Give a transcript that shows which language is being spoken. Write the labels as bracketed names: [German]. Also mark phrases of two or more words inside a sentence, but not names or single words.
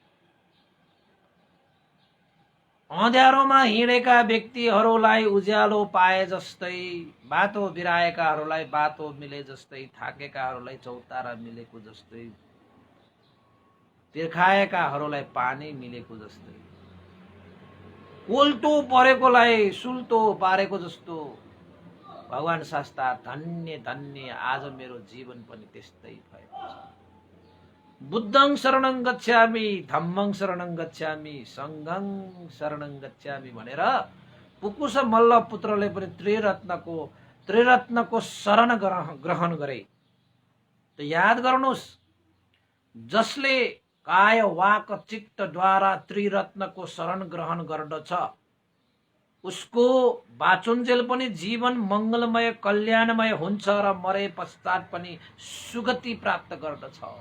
[Nepali] अँध्यारोमा हिँडेका व्यक्तिहरूलाई उज्यालो पाए जस्तै, बाटो बिराएकाहरूलाई बाटो मिले जस्तै, थाकेकाहरूलाई चौतारा मिलेको जस्तै, तिर्खाएकाहरूलाई पानी मिलेको जस्तै, उल्टो परेकोलाई सुल्टो पारेको जस्तो, भगवान शास्ता धन्य धन्य आज मेरो जीवन पनि त्यस्तै भएको छ। [Pali] बुद्धं शरणं गच्छामि, धम्मं शरणं गच्छामि, संघं शरणं गच्छामि [Nepali] भनेर पुकुस मल्ल पुत्रले पनि त्रिरत्नको शरण ग्रहण गरे। त याद गर्नुहोस्, जसले काय वाक चित्तद्वारा त्रिरत्नको शरण ग्रहण गर्दछ उसको बाचुन्जेल पनि जीवन मंगलमय कल्याणमय हुन्छ र मरे पश्चात पनि सुगति प्राप्त गर्दछ।